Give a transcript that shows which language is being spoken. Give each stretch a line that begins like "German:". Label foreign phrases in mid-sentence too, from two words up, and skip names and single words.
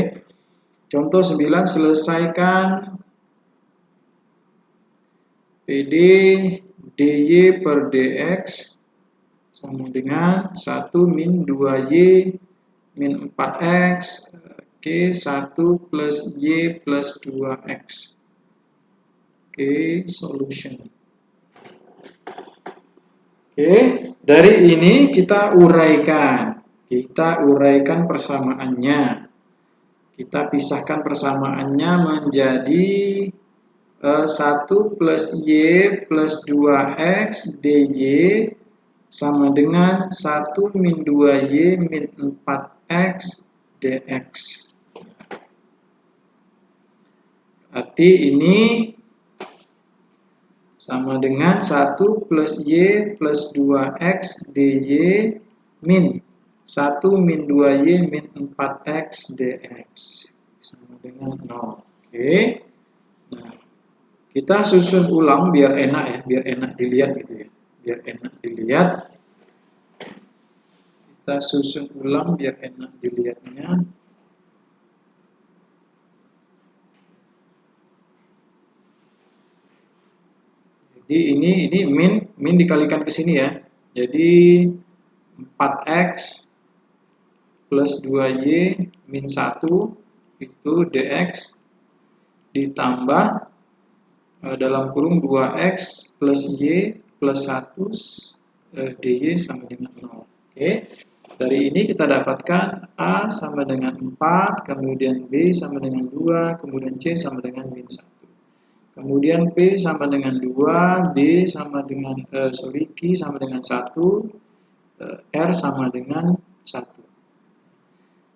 Indonesian: Contoh 9, selesaikan PD DY per DX sama dengan 1 min 2Y min 4X. Oke, 1 plus Y plus 2X. Oke, solution. Oke, dari ini kita uraikan. Kita uraikan persamaannya. Kita pisahkan persamaannya menjadi 1 plus Y plus 2X DY sama dengan 1 min 2Y min 4X DX. Arti ini sama dengan 1 plus Y plus 2X DY min 1 min 2Y min 4X DX. Sama dengan 0. Oke. Nah, kita susun ulang biar enak ya, biar enak dilihat gitu ya. Biar enak dilihat. Kita susun ulang biar enak dilihatnya. Jadi ini min dikalikan ke sini ya. Jadi 4X plus 2Y min 1 itu DX ditambah dalam kurung 2X plus Y plus 1 DY sama dengan 0. Oke. Dari ini kita dapatkan A sama dengan 4, kemudian B sama dengan 2, kemudian C sama dengan min 1. Kemudian P sama dengan 2, D sama dengan, Q sama dengan 1, R sama dengan 1.